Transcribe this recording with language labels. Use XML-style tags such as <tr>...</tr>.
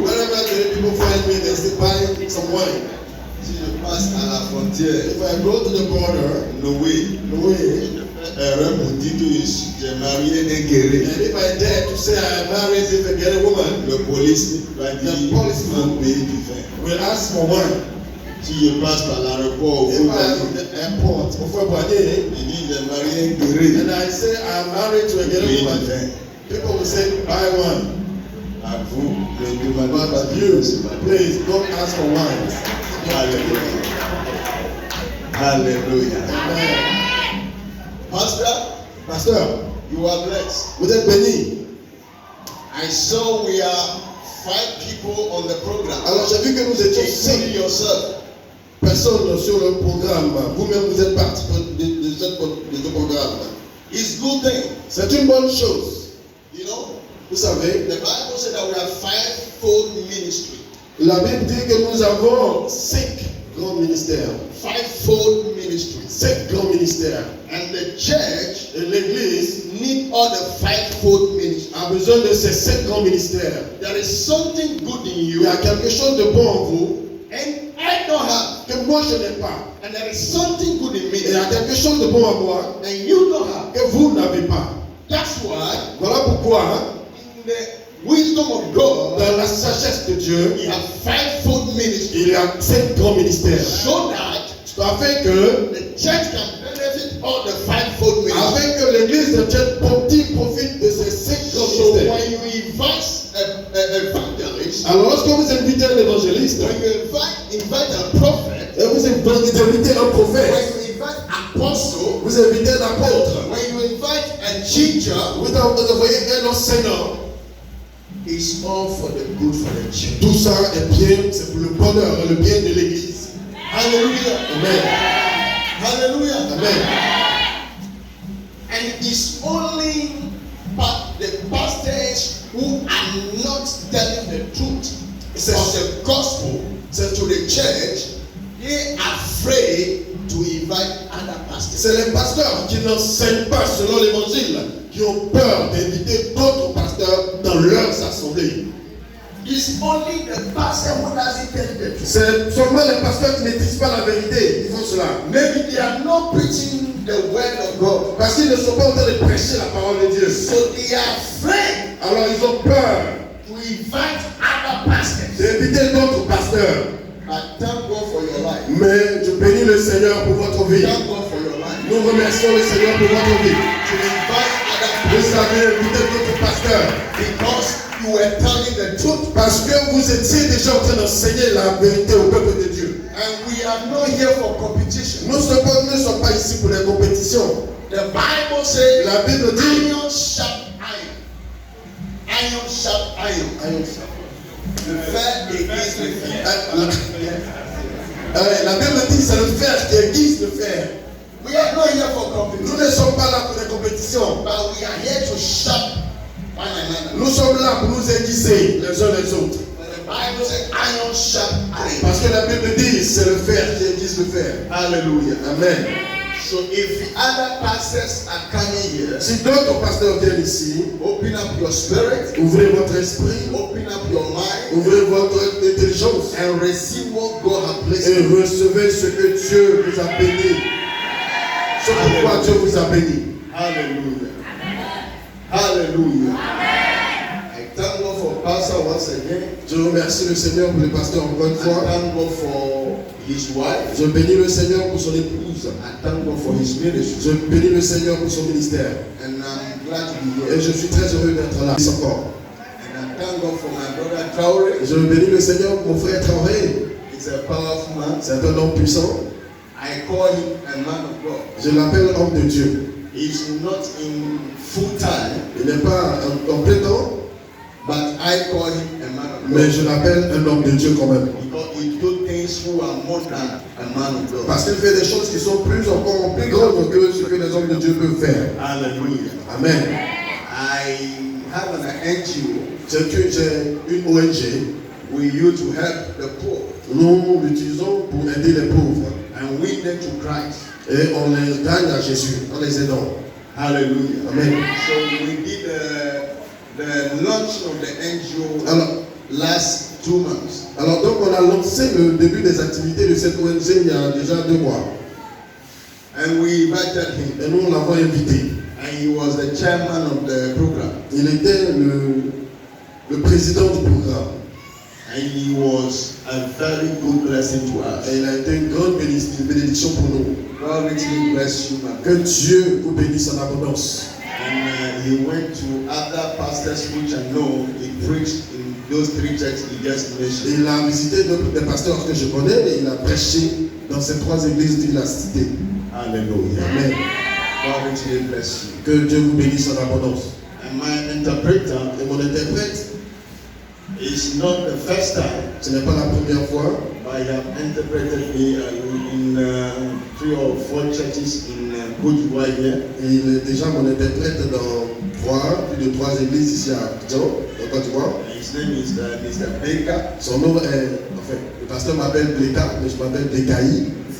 <en>Whenever the people find me, they say, buy some wine.</en> <fr>Si je passe à la frontière,</fr> <en>if I go to the border,</en> <fr>Noé, erreur pour dire que j'ai marié un guerrier.</fr> <en>And if I dare to say I married a guerrier woman,</en> <fr>le police va dire,</fr> <en>the policeman</en> <fr>paye du vin.</fr> <en>Will ask for wine.</en> <fr>Si je passe par l'aéroport,</fr> <en>if I go to the airport,</en> <fr>il dit j'ai marié un guerrier.</fr> <en>And I say I'm married to a guerrier woman. People will say buy one.</en> <fr>À vous, ne demandez pas Dieu.</fr> <en>Please don't ask for wine. Hallelujah. Hallelujah. Amen. Pastor, you are blessed.</en> <fr>Vous êtes béni.</fr> <en>I saw we are 5 people on the program.</en> <fr>Alors j'ai vu que nous étions 5 personnes sur le programme. Vous-même vous êtes partie de ce programme.</fr> <en>It's good thing.</en> <fr>C'est une bonne chose.</fr> <en>You know,</en> <fr>vous savez,</fr> <en>the Bible said that we have 5-fold ministry.</en> <fr>La Bible dit que nous avons 5 grands ministères.</fr> <en>5-fold ministry.</en> <fr>5 grands ministères.</fr> <en>And the church, l'église, need all the 5-fold ministry.</en> <fr>A besoin de ces 5 grands ministères.</fr> <en>There is something good in you.</en> <fr>Il y a quelque chose de bon en vous.</fr> <en>And I don't have.</en> <fr>Que moi je n'ai pas.</fr> <en>And there is something good in me.</en> <fr>Et il y a quelque chose de bon en moi.</fr> <en>And you don't have.</en> <fr>Que vous n'avez pas.</fr> <en>That's why.</en> <fr>Voilà pourquoi.</fr> <en>In the wisdom of God,</en> <fr>dans la sagesse de Dieu, il y a</fr> <en>5-fold ministry.</en> <fr>Il y a 5 grands ministères.</fr> <en>So that</en> <fr>afin que</fr> <en>the church can benefit all the 5-fold ministry.</en> <fr>Afin que l'église de Dieu profite de ces 5 grands ministères.</fr> <en>So when you invite an evangelist,</en> <fr>alors lorsque vous invitez un évangéliste,</fr> <en>when you invite a prophet,</en> <fr>et vous invitez un prophète,</fr> <en>when you invite an apostle,</en> <fr>vous invitez un apôtre,</fr> <en>when you invite a teacher,</en> <fr>vous envoyez un enseignant.</fr> <en>It's all for the good for the church.</en> <fr>Tout ça est bien, c'est pour le bonheur et le bien de l'église.</fr> <en>Hallelujah. Amen. Hallelujah. Amen. And it's only the pastors who are not telling the truth of the gospel to the church. They are afraid to invite other pastors.</en> <fr>C'est les pasteurs qui n'enseignent pas selon l'évangile qui ont peur d'inviter d'autres pasteurs dans leurs assemblées.</fr> <en>It's only the pastor who doesn't tell the truth.</en> <fr>C'est seulement les pasteurs qui ne disent pas la vérité qui font cela.</fr> <en>Maybe they are not preaching the word of God.</en> <fr>Parce qu'ils ne sont pas en train de prêcher la parole de Dieu.</fr> <en>So they are afraid.</en> <fr>Alors ils ont peur</fr> <en>to invite other pastors.</en> <fr>D'inviter d'autres pasteurs.</fr> <en>I thank God for your life.</en> <fr>Mais je bénis le Seigneur pour votre vie.</fr> <en>Thank God for your life.</en> <fr>Nous remercions le Seigneur pour votre vie.</fr> <en>To invite other pastors.</en> <fr>Vous avez invité d'autres pasteurs.</fr> <en>Because you were telling the truth.</en> <fr>Parce que vous étiez déjà en train d'enseigner la vérité au peuple de Dieu.</fr> <en>And we are not here for competition.</en> <fr>Nous ne sommes pas ici pour les compétitions.</fr> <en>The Bible says,</en> <fr>la Bible dit,</fr> <en>iron sharp iron. Iron sharp iron. Iron sharp.</en> <fr>Le fer aiguise le fer. La Bible dit c'est le fer qui aiguise le fer.</fr> <en>We are not here for competition.</en> <fr>Nous ne sommes pas là pour les compétitions.</fr> <en>But we are here to sharp one another.</en> <fr>Nous sommes là pour nous aiguiser les uns les autres.</fr> <en>The Bible says iron sharp iron.</en> <fr>Parce que la Bible dit c'est le fer qui aiguise le fer.</fr> <en>Hallelujah. Amen. So if the other pastors are coming here,</en> <fr>si d'autres pasteurs viennent ici,</fr> <en>open up your spirit,</en> <fr>ouvrez votre esprit,</fr> <en>open up your mind,</en> <fr>ouvrez votre intelligence,</fr> <en>and receive what God has blessed.</en> <fr>Et recevez ce que Dieu vous a béni. Ce pourquoi Dieu vous a béni.</fr> <en>Hallelujah. Hallelujah. I thank God for pastor once again.</en> <fr>Je remercie le Seigneur pour le pasteur encore une fois.</fr> <en>I thank God for his wife.</en> <fr>Je bénis le Seigneur pour son épouse.</fr> <en>I thank God for his ministry.</en> <fr>Je bénis le Seigneur pour son ministère.</fr> <en>And I'm glad to be here.</en> <fr>Et je suis très heureux d'être là encore.</fr> <en>And I thank God for my brother Traoré.</en> <fr>Je bénis le Seigneur pour mon frère Traoré.</fr> <en>He's a powerful man.</en> <fr>C'est un homme puissant.</fr> <en>I call him a man of God.</en> <fr>Je l'appelle homme de Dieu.</fr> <en>He's not in full time.</en> <fr>Il n'est pas en plein temps.</fr> <en>But I call him a man of God.</en> <fr>Mais je l'appelle un homme de Dieu quand même.</fr> <en>Because he do things who are more than a man of God.</en> <fr>Parce qu'il fait des choses qui sont plus grandes que ce que les hommes de Dieu peuvent faire. Hallelujah. Amen.</fr> <en>I have an NGO.</en> <fr>J'ai une ONG.</fr> <en>We use to help the poor.</en> <fr>Nous l'utilisons pour aider les pauvres.</fr> <en>And win them to Christ.</en> <fr>Et on les gagne à Jésus en les aidant.</fr> <en>Hallelujah. Amen. So we did the launch of the NGO</en> <fr>Alors,</fr> <en>last 2 months.</en> <fr>alors donc on a lancé le début des activités de cette ONG il y a déjà 2 mois.</fr> <en>And we invited him.</en> <fr>Et nous l'avons invité.</fr> <en>And he was the chairman of the program.</en> <fr>Il était le président du programme.</fr> <en>And he was a very good blessing to us.</en> <fr>Et il a été une grande bénédiction pour nous.</fr> <en>God richly bless you, my</en> <fr>Que</fr> <en>friend.</en> <fr>Dieu vous bénisse en abondance.</fr> <en>And he went to other pastors which I know. He preached in those 3 churches he just mentioned.</en> <fr>Il a visité des pasteurs que je connais et il a prêché dans ces 3 églises qu'il a citées.</fr> <en>Hallelujah. Amen. God richly bless you.</en> <fr>Que Dieu vous bénisse en abondance.</fr> <en>And my interpreter</en> <fr>Et mon interprète,</fr> <en>is not the first time,</en> <fr>ce n'est pas la première fois,</fr> <en>but he have interpreted me in 3 or 4 churches in Côte d'Ivoire here.</en> <fr>et il est déjà mon interprète dans plus de 3 églises ici à Abidjan, en Côte d'Ivoire.</fr> <en>His name is Mr. Baker.</en> <fr>Son nom est, enfin, le pasteur m'appelle Bleka, mais je m'appelle Blekaï.</fr>